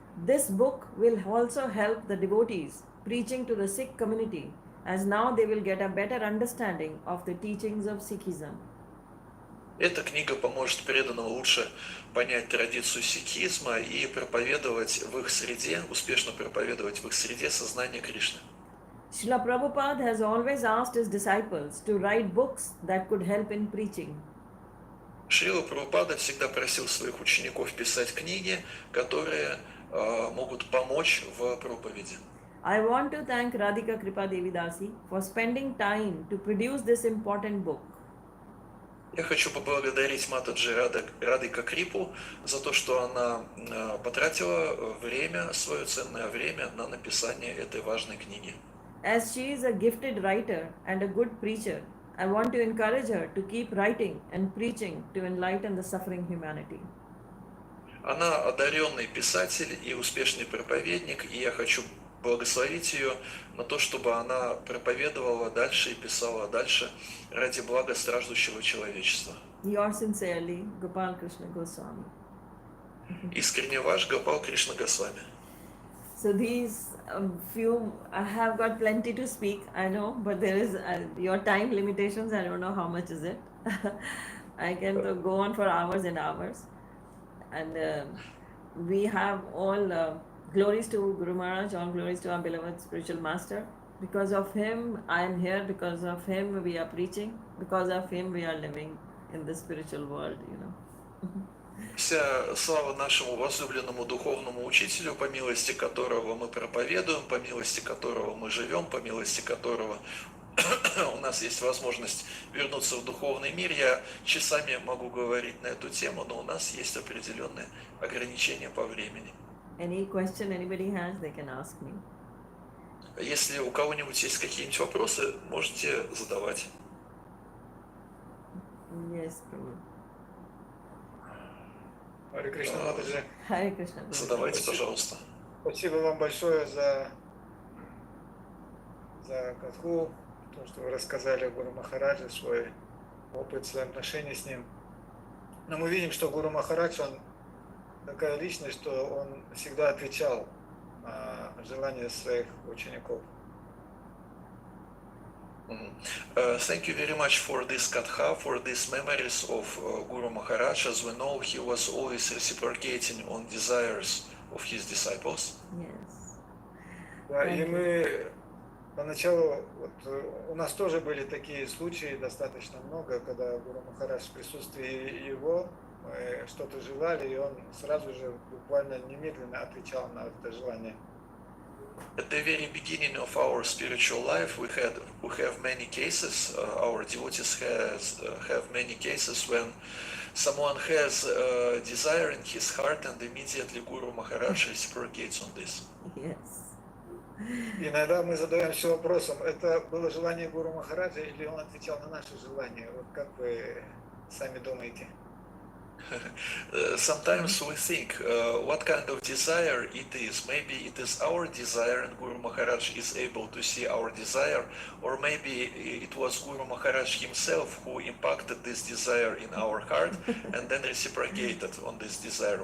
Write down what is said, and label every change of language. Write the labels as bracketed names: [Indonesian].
[English] This book will also help the devotees preaching to the Sikh community, as now they will get a better understanding of the teachings of Sikhism. [Russian] Эта книга поможет преданным лучше понять традицию сикхизма и проповедовать в их среде, успешно проповедовать в их среде сознание Кришны. [English] Srila Prabhupada has always asked his disciples to write books that could help in preaching. [Russian] Шрила Прабхупада всегда просил своих учеников писать книги, которые могут помочь в проповеди. [English] I want to thank Radhika Krpa Devidasi for spending time to produce this important book. [Russian] Я хочу поблагодарить Матаджи Радхика Крипу за то, что она потратила время, свое ценное время на написание этой важной книги. [English] As she is a gifted writer and a good preacher, I want to encourage her to keep writing and preaching to enlighten the suffering humanity. [Russian] Она одаренный писатель и успешный проповедник, и я хочу благословить ее на то, чтобы она проповедовала дальше и писала дальше ради блага страждущего человечества. [English] Yours sincerely, Gopal Krishna Goswami. [Russian] Искренне ваш Гопал Кришна Госвами. [English] So these few, I have got plenty to speak, I know, but there is your time limitations. I don't know how much is it. I can go on for hours and hours, and we have all glories to Guru Maharaj, all glories to our beloved spiritual master. Because of him, I am here. Because of him, we are preaching. Because of him, we are living in the spiritual world. [Russian] Вся слава нашему возлюбленному духовному учителю, по милости которого мы проповедуем, по милости которого мы живем, по милости которого у нас есть возможность вернуться в духовный мир. Я часами могу говорить на эту тему, но у нас есть определенные ограничения по времени. [English] Any question anybody has, they can ask me. [Russian] Если у кого-нибудь есть какие-нибудь вопросы, можете задавать. [English] Yes, Prabhu. [Russian] Харе Кришна, Матаджи. [English] Hare Krishna. [Russian] Задавайте, пожалуйста. Спасибо вам большое за катху, то, что вы рассказали о Гуру Махараджи, свой опыт, свои отношения с ним. Но мы видим, что Гуру Махарадж, он такая личность, что он всегда отвечал на желания своих учеников. [English] Thank you very much for this katha, for these memories of Guru Maharaj. As we know, he was always reciprocating on desires of his disciples. Yes. [Russian] Да, и мы поначалу, у нас тоже были такие случаи, достаточно много, когда Гуру Махарадж в присутствии его, мы что-то желали, и он сразу же, буквально немедленно отвечал на это желание. [English] At the very beginning of our spiritual life, we have many cases. Our devotees have many cases when someone has a desire in his heart, and immediately Guru Maharaj reciprocates on this. Yes. [Russian] Иногда мы задаемся вопросом, это было желание Гуру Махараджа или он отвечал на наши желания? Вот как вы сами думаете? [English] Sometimes we think what kind of desire it is. Maybe it is our desire and Guru Maharaj is able to see our desire, or maybe it was Guru Maharaj himself who impacted this desire in our heart and then reciprocated on this desire.